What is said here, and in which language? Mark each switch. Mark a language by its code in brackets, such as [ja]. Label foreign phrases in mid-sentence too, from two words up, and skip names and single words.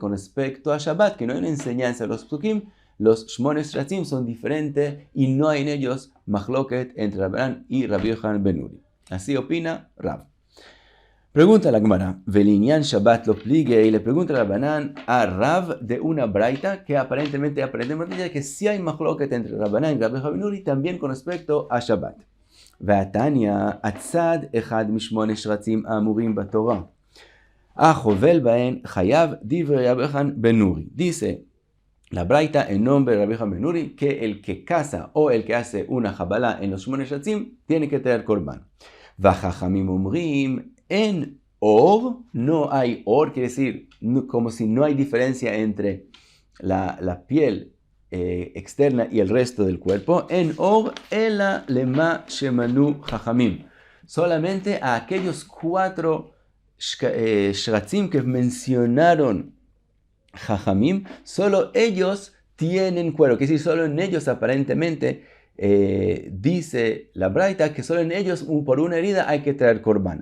[es] Con respecto a Shabbat, que no hay una enseñanza de los psukim, los [he] שמונה שרצים [es] son diferentes y no hay en ellos machloket entre Rabbanan y Rabbi Yochanan ben Nuri. Así opina Rav. Pregunta la Gemara, [arc] ולענין שבת לא פליגי, [es] y le pregunta a Rabbanan a Rav de una braita que aparentemente aprendemos que sí hay machloket entre Rabbanan y Rabbi Yochanan ben Nuri también con respecto a Shabbat. [he] והתניא, הצד אחד משמונה שרצים האמורים בתורה. החובל בהן חייב דברי רבי יוחנן בן נורי. [es] Dice la braita en nombre de Rabbi Yochanan ben Nuri que el que caza o el que hace una jabala en los [he] שמונה שרצים [es] tiene que traer korban. [he] והחכמים אומרים אין עור, [es] no hay or, quiere decir como si no hay diferencia entre la piel externa y el resto del cuerpo, [he] אין עור אלא למה שמנו חכמים, [es] solamente a aquellos 4 shratzim que mencionaron chachamim, solo ellos tienen cuero, que decir, solo en ellos aparentemente dice la braita que solo en ellos por una herida hay que traer korban.